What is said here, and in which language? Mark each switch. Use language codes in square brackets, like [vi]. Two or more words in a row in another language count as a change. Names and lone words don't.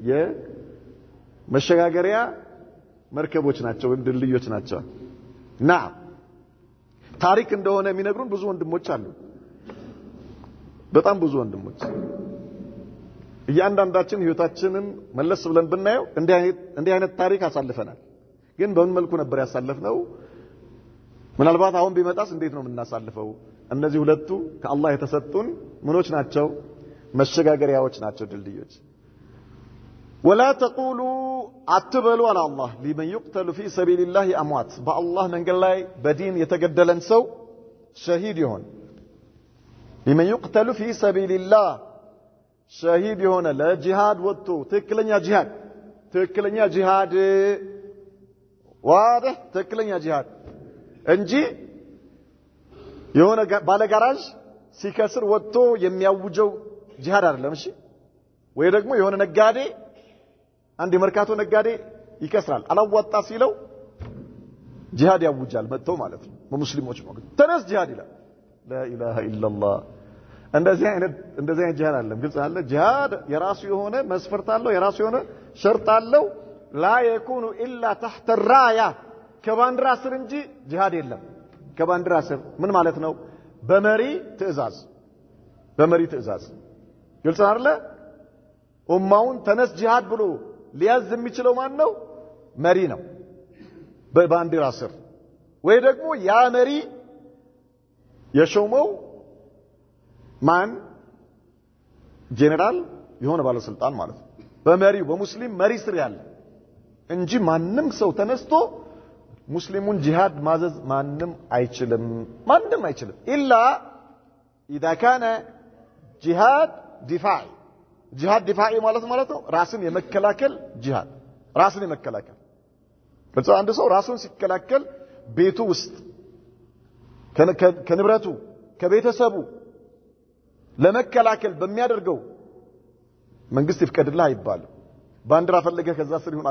[am] የመሸጋገሪያ መርከቦች ናቸው ድልድዮች ናቸው ናም ታሪክ እንደሆነ የሚነግሩን ብዙ ወንድሞች አሉ በጣም ብዙ ወንድሞች እያንዳንዳችን ህይወታችንን መለስ ብለን ብናየው እንዲህ አይነት ታሪክ አሳልፈናል ግን በምን መልኩ ነበር ያሳለፍነው ምናልባት አሁን ቢመጣስ እንዴት ነው የምናሳልፈው እነዚህ ሁለቱ ከአላህ የተሰጡን ምኖች ናቸው መሸጋገሪያዎች ናቸው ድልድዮች [ar] ولا تقولوا [am] አትበሉ [ar] على الله لمن يقتل في سبيل الله اموات بالله [am] መንገድ ላይ በዲን የተገደለን ሰው ሸሂድ ይሆን [ar] لمن يقتل في سبيل الله [am] ሸሂድ ይሆን ለጂሃድ ወጥቶ ትክክለኛ ጂሃድ ትክክለኛ ጂሃድ ዋضح ትክክለኛ ጂሃድ እንጂ የሆነ ባለ ጋራዥ ሲከስር ወጥቶ የሚያውጀው ጂሃድ አይደለም እሺ ወይ ደግሞ የሆነ ነጋዴ አንድ የመርካቶ ነጋዴ ይከስራል አላዋጣ ሲለው ጂሃድ ያውጃል መጥቶ ማለት ነው በሙስሊሞች ማለት ተነስ ጂሃድ ይላል [ar] لا اله الا الله [am] እንደዚህ አይነት ጂሃድ አለ ግልጽ አለ ጂሃድ የራሱ የሆነ መስፈርት አለው የራሱ የሆነ ሸርጥ አለው [ar] لا يكون الا تحت الرايه [am] ከባንዲራ ስር እንጂ ጂሃድ የለም ከባንዲራ ስር ምን ማለት ነው በመሪ ትእዛዝ ግልጽ አይደለ ኡማውን ተነስ ጂሃድ ብሎ ሊያዝ የሚችለው ማን ነው መሪ ነው በባንዲራ ስር ወይ ደግሞ ያ መሪ የሾመው ማን ጄኔራል የሆነ ባለስልጣን ማለት ነው በመሪው በሙስሊም መሪ ስር ያለ እንጂ ማንንም ሰው ተነስቶ ሙስሊሙን ጂሃድ ማዘዝ ማንንም አይችልም ኢላ [ar] اذا كان جهاد دفاعي جهاد دفاعي [am] ማለት ነው ራስን የመከላከል ጂሃድ ራስን የመከላከል በዛው አንድ ሰው ራሱን ሲከላከል ቤቱ ውስጥ ከንብረቱ ከቤተሰቡ ለመከላከል በሚያደርገው መንግስት ይፍቀድልህ አይባልም ባንዲራ ፈለገ ከዛ ስር ይሁን